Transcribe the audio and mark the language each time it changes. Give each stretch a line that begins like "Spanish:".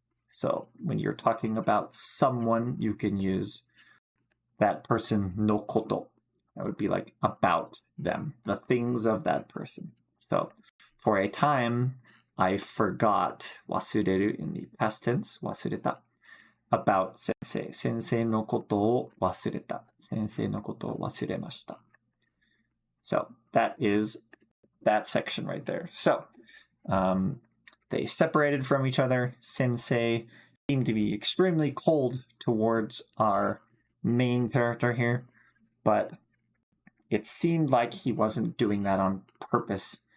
English: So when you're talking about someone, you can use that person no koto. That would be like about them, the things of that person. So for a time, I forgot 忘れる in the past tense, 忘れた, about sensei.
Japanese: 先生のことを忘れた. 先生のことを忘れました.
English: So that is that section right there. So they separated from each other. Sensei seemed to be extremely cold towards our main character here, but it seemed like he wasn't doing that on purpose.